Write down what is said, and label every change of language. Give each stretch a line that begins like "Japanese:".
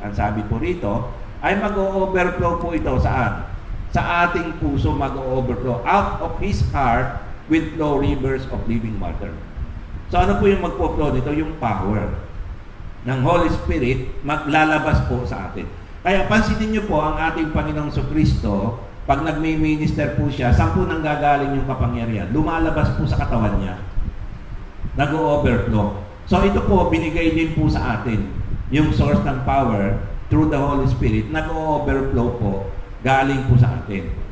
Filipino: Ang sabi po rito, ay mag-overflow po ito saan? Sa ating puso mag-overflow.
English: Out of His heart will flow rivers of living water.
Filipino: So ano po yung mag-flow nito? Yung power ng Holy Spirit maglalabas po sa atin. Kaya pansinin niyo po ang ating Panginoong Kristo, pag nagmi-minister po siya, saan po nang gagaling yung kapangyarihan? Lumalabas po sa katawan niya. Nag-overflow. So ito po, binigay din po sa atin yung source ng power
English: through the Holy Spirit,
Filipino: nag-overflow po, galing po sa atin.